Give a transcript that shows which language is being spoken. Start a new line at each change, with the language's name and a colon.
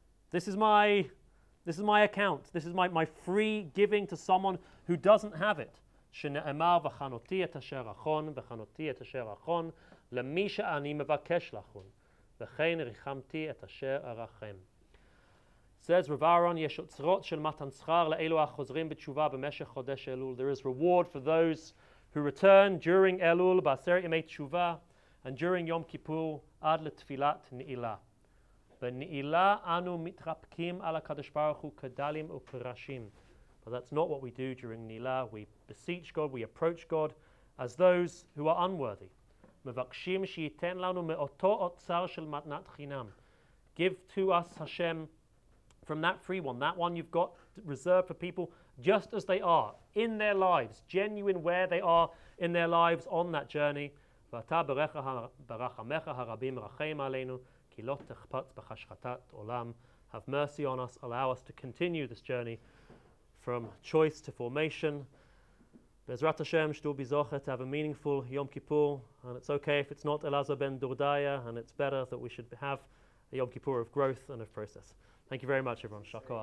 English: This is my account. This is my free giving to someone who doesn't have it.
Hebrew: Shene'emar v'chanoti et asher achon, v'chanoti et asher achon, למי שאני מבקש לכון, וכן ריחמתי את אשר ארחם.
English: Says Rav Aharon,
Hebrew: יש אוצרות של מתן שכר לאלו החוזרים בתשובה במשך חודש אלול.
English: There is reward for those who return during Elul,
Hebrew: בעשרת ימי תשובה,
English: and during Yom Kippur,
Hebrew: עד לתפילת נעילה. בנעילה אנו מתרפקים על הקדוש ברוך הוא כדלים ופרשים.
English: But that's not what we do during Neila. We beseech God, we approach God as those who are unworthy.
Hebrew: מבקשים שייתן לנו מאותו אוצר של מתנת חינם.
English: Give to us, Hashem, from that free one, that one you've got reserved for people just as they are, in their lives, genuine where they are in their lives on that journey.
Hebrew: ואתה ברחמך הרבים רחם עלינו, כי לא תחפץ בחשכת עולם.
English: Have mercy on us, allow us to continue this journey from choice to formation.
Hebrew: Bezrat Hashem, shtul bizochet,
English: to have a meaningful Yom Kippur, and it's okay if it's not Elazar ben Dordaya, and it's better that we should have a Yom Kippur of growth and of process. Thank you very much, everyone. Shal koach.